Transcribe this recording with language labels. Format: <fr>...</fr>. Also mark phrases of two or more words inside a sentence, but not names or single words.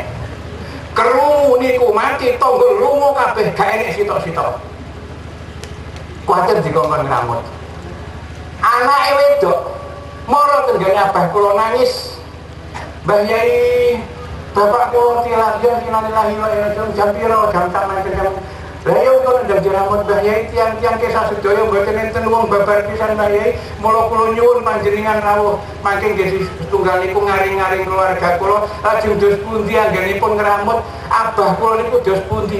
<jv>Krungu niku mati tangga lunga kabeh gak enek sitok-sitok. Kuwatir dikongkon ngramut. Anake wedok mara tenggene abah kula nangis. Mbah Yai, bapak kula tilar ya</jv> <ar>إنا لله وإنا إليه راجعون</ar> <jv>jam pira jam taman jam. Lah ya kok ndang jeramut Mbah Yai tiang-tiang kesah sedaya mboten enten wong babar pisan Mbah Yai. Mula kula nyuwun panjenengan rawuh mangke nggih setunggal niku ngaring-ngaring keluarga kula lajeng dos pundi anggenipun ngramut abah kula niku dos pundi.</jv>